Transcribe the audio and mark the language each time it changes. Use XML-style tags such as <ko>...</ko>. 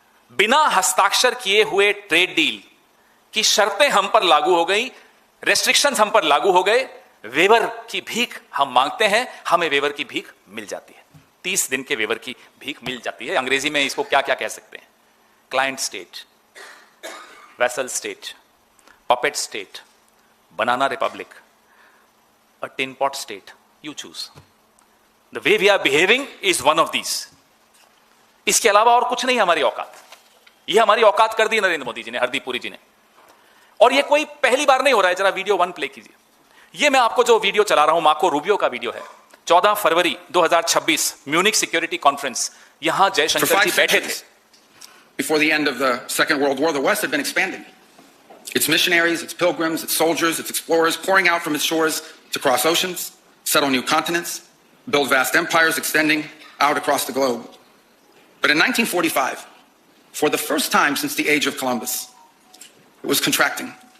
<hi>बिना हस्ताक्षर किए हुए ट्रेड डील की शर्तें हम पर लागू हो गई, रेस्ट्रिक्शंस हम पर लागू हो गए, वेवर की भीख हम मांगते हैं, हमें वेवर की भीख मिल जाती है। 30 दिन के वेवर की भीख मिल जाती है। अंग्रेजी में इसको क्या क्या कह सकते हैं?</hi> <en>Client state, vassal state, puppet state, banana republic, a tin pot state. You choose. The way we are behaving is one of these.</en> <hi>इसके अलावा और कुछ नहीं हमारी औकात. ये हमारी औकात कर दी नरेंद्र मोदी जी ने, हरदीप पुरी जी ने. और ये कोई पहली बार नहीं हो रहा है. जरा वीडियो 1 प्ले कीजिए. ये मैं आपको जो वीडियो चला रहा हूं मार्को रूबियो का वीडियो है. 14 फरवरी 2026 म्यूनिक सिक्योरिटी कॉन्फ्रेंस. यहां जयशंकर जी बैठे थे.</hi> <en>Before the end of the Second World War, the West had been expanding. Its missionaries, its pilgrims, its soldiers, its explorers pouring out from its shores to cross oceans, settle new continents, build vast empires extending out across the globe. But in 1945, for the first time since the age of Columbus, it was contracting.</en>